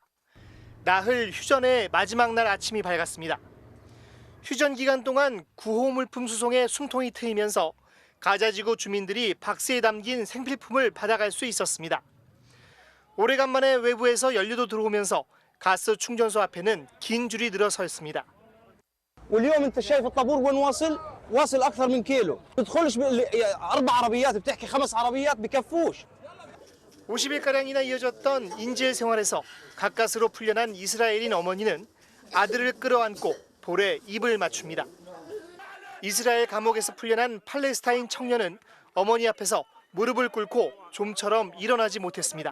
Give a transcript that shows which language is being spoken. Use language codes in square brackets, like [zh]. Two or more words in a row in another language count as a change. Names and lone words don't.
[ko] 나흘 휴전의 마지막 날 아침이 밝았습니다. 휴전 기간 동안 구호 물품 수송에 숨통이 트이면서 가자 지구 주민들이 박스에 담긴 생필품을 받아갈 수 있었습니다. 오래간만에 외부에서 연료도 들어오면서 가스 충전소 앞에는 긴 줄이 늘어서 있습니다. [ar] واليوم انت شايف الطابور وين واصل اكثر من كيلو تدخلش 4 عربيات بتحكي 5 عربيات بكفوش [ko] 50일가량이나 이어졌던 인질 생활에서 가까스로 풀려난 이스라엘인 어머니는 아들을 끌어안고 볼에 입을 맞춥니다. 이스라엘 감옥에서 풀려난 팔레스타인 청년은 어머니 앞에서 무릎을 꿇고 좀처럼 일어나지 못했습니다.